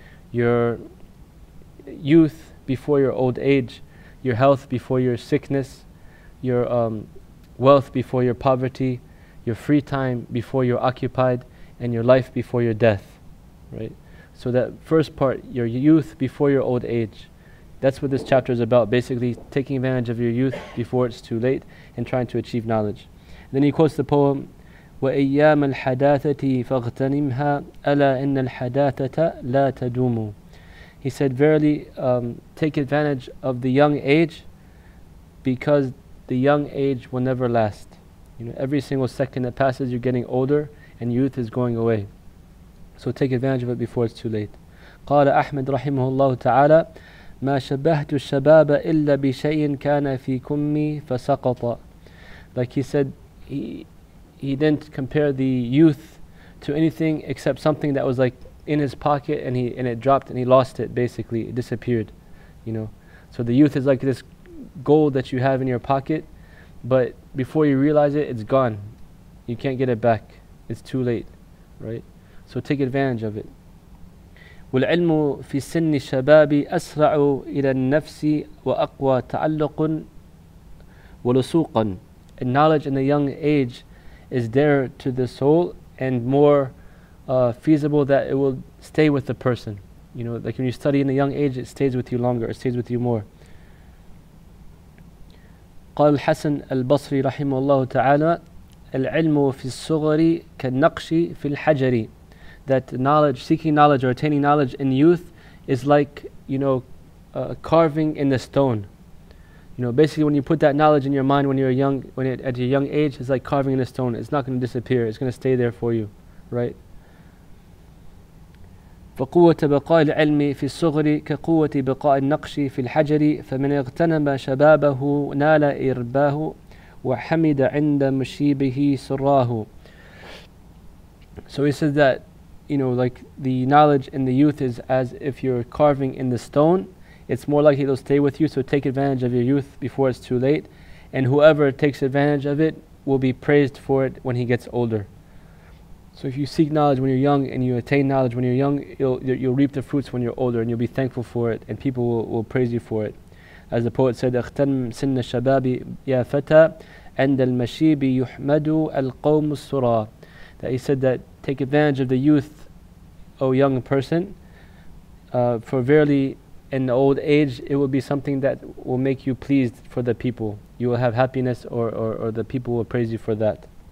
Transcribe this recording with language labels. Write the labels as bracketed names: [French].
[English] Your youth before your old age, your health before your sickness, your wealth before your poverty, your free time before you're occupied, and your life before your death, right? So that first part, your youth before your old age, that's what this chapter is about, basically taking advantage of your youth before it's too late and trying to achieve knowledge. And then he quotes the poem, [Arabic] وَإِيَّامَ الْحَدَاثَةِ فَاغْتَنِمْهَا أَلَا إِنَّ الْحَدَاثَةَ لَا تَدُومُ. [English] He said, verily, take advantage of the young age, because the young age will never last. Every single second that passes, you're getting older, and youth is going away. So take advantage of it before it's too late. [Arabic] قال أحمد رحمه الله تعالى ما شبهت الشباب إلا بشيء كان في كمي فسقط. [English] Like he said, he didn't compare the youth to anything except something that was like in his pocket and it dropped and he lost it, basically. It disappeared. So the youth is like this gold that you have in your pocket, but before you realize it, it's gone. You can't get it back. It's too late, right? So take advantage of it. [Arabic] والعلم في سن الشباب أسرع إلى النفس وأقوى تعلق ولصوقا. [English] And knowledge in a young age is dearer to the soul and more feasible that it will stay with the person. Like when you study in a young age, it stays with you longer, it stays with you more. [Arabic] قال الحسن البصري رحمه الله تعالى العلم في الصغر كالنقش في الحجر. [English] That knowledge, seeking knowledge or attaining knowledge in youth is like, carving in the stone. Basically when you put that knowledge in your mind when you're young, at your young age, it's like carving in a stone. It's not going to disappear. It's going to stay there for you, right? [Arabic] فقوة بقاء العلم في الصغر كقوة بقاء النقش في الحجر فمن اغتنم شبابه نال إرباه وحمد عند مشيبه سراه. [English] So he says that, like the knowledge in the youth is as if you're carving in the stone. It's more likely it'll stay with you, so take advantage of your youth before it's too late. And whoever takes advantage of it will be praised for it when he gets older. So if you seek knowledge when you're young and you attain knowledge when you're young, you'll reap the fruits when you're older, and you'll be thankful for it, and people will praise you for it. As the poet said, [Arabic] اغتنم سن الشباب يا فتى عند المشيب يحمد القوم السرى. [English] That he said that take advantage of the youth, O young person, for verily in the old age it will be something that will make you pleased for the people. You will have happiness, or the people will praise you for that.